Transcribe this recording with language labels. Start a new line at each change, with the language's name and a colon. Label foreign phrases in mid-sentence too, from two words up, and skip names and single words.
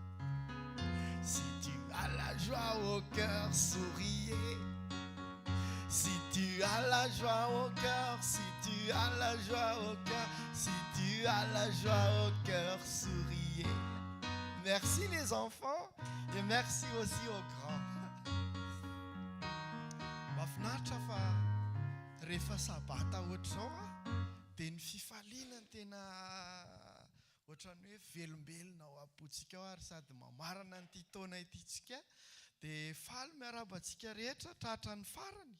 French: Si tu as la joie au cœur, souriez. Si tu as la joie au cœur, si tu as la joie au cœur, si tu as la joie au cœur, souriez. Merci les enfants et merci aussi aux grands.
Malagasy: Mahafinaritra fa rehefa sabata ohatr'izao dia ny fifaliana ny tena ohatran'ny hoe velombelona ao am-potsika ao ary sady mamarana n'ity taona ititsika dia faly miarabantsika rehetra tratran'ny farany.